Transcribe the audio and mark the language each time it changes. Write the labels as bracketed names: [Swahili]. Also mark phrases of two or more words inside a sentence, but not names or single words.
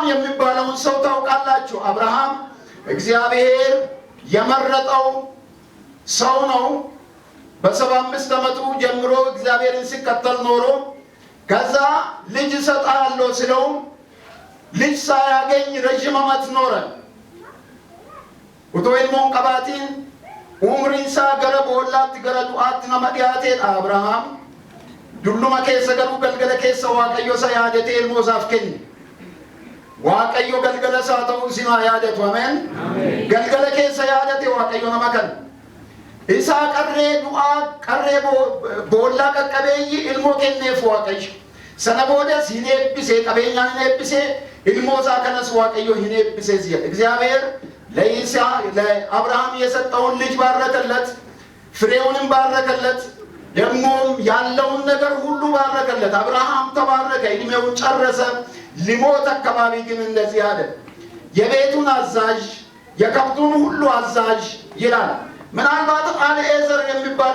[Amharic] የሚባለውን ሰው ታውቃላችሁ። አብርሃም እግዚአብሔር የመረጠው ሰው ነው። በ75 ዓመቱ ጀምሮ እግዚአብሔርን ሲከተል ኖሮ ከዛ ልጅ እሰጥሃለሁ ሲለው ልጅ ሳያገኝ ረጅም ዓመት ኖረ። [Oromo] utoilmoon qabaatiin umriin isaa gara boollaatti gara du'aatti nama dhiyaateedha. Abrahaam dulluma keessa garuu galgala keessa Waaqayyo isa yaadatee ilmoo isaaf kenne. Waaqayyo galgala isaa ta'uu isin haa yaadatu. Ameen. Galgala keessa yaadate Waaqayyo nama kana. Isaa qarree du'aa qarree boollaa qaqqabeeyyi ilmoo kenneef Waaqayyo. Sana boodas hin eebbisee qabeenyaan hin eebbisee ilmoo isaa kanas Waaqayyo hin eebbisee si'a. [Amharic] እግዚአብሔር ለአብርሃም የሰጠውን ልጅ ባረከለት፣ ፍሬውንም ባረከለት፣ ደግሞም ያለውን ነገር ሁሉ ባረከለት። አብርሃም ተባረከ፣ እድሜውን ጨረሰ። ሊሞት አካባቢ ግን እንደዚህ አለ፣ የቤቱን አዛዥ የከብቱን ሁሉ አዛዥ ይላል። ምናልባት አልዔዘር የሚባል